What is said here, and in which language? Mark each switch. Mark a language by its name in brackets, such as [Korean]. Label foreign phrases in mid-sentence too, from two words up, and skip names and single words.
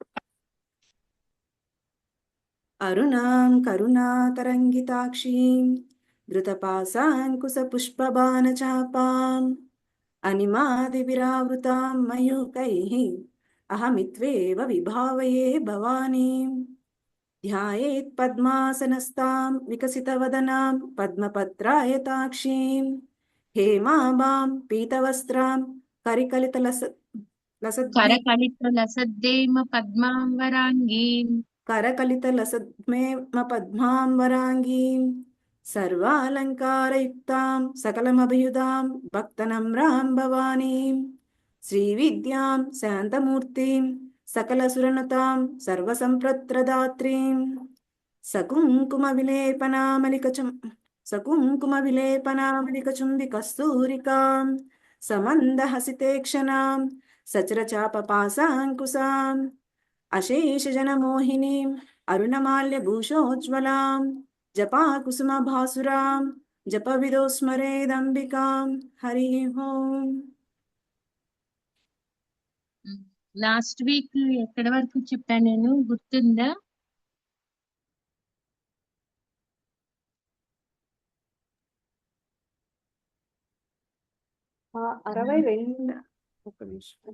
[Sanskrit] अरुणां करुणातरंगिताक्षीं धृतपाशांकुशपुष्पबाणचापां अनिमादिविरावृतां मयूकैः अहमित्वेव विभावये भवानीं. ध्यायेत् पद्मासनस्तां विकसितवदनां पद्मपत्रायताक्षीं हेमांबां पीतवस्त्रां करिकलितलस लसद्भि करकलित लसद्देम पद्मांबरांगीं करकलितलसद्मेम पद्मांबरांगीं सर्वालंकारयुक्तां सकलमभियुधां भक्तनम्रां भवानीं श्रीविद्यां शान्तमूर्तिं सकलसुरनुतां सर्वसम्प्रत्रदात्रीं सकुङ्कुमविलेपनामलिकचं सकुङ्कुमविलेपनामलिकचुम्बिकस्तूरिकां समन्दहसिते सचरचापपासाङ्कुशां अशेषजनमोहिनीं अरुणमाल्यभूषोज्ज्वलां जपाकुसुमभासुरां जपविदो स्मरेदम्बिकां. हरि ओम्. [English] last week [Telugu] ఎక్కడి వరకు చెప్పాను నేను, గుర్తుందా? ఆ, 62 ఒక్క నిమిషం.